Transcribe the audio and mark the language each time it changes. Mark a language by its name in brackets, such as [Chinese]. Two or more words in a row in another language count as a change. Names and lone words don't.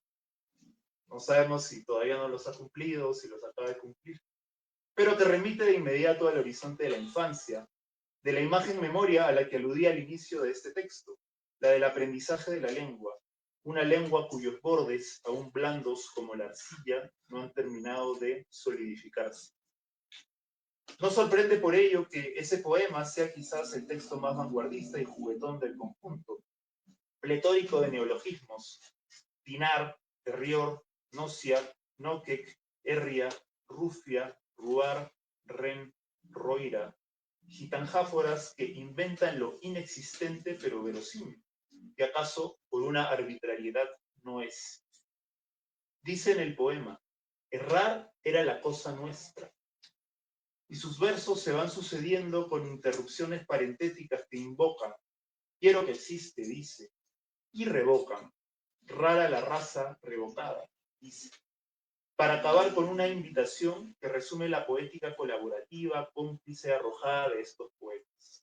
[Spanish] No sabemos si todavía no los ha cumplido, si los acaba de cumplir, pero te remite de inmediato al horizonte de la infancia, de la imagen memoria a la que aludía al inicio de este texto, la del aprendizaje de la lengua, una lengua cuyos bordes, aún blandos como la arcilla, no han terminado de solidificarse. No sorprende por ello que ese poema sea quizás el texto más vanguardista y juguetón del conjunto, pletórico de neologismos: dinar, terrior, nocia, noquec, herria, rufia, ruar, ren, roira, gitanjáforas que inventan lo inexistente pero verosímil, que acaso por una arbitrariedad no es. Dice en el poema: errar era la cosa nuestra. Y sus versos se van sucediendo con interrupciones parentéticas que invocan: quiero que existe, dice, y revocan: rara la raza revocada, dice, para acabar con una invitación que resume la poética colaborativa, cómplice, arrojada de estos poetas.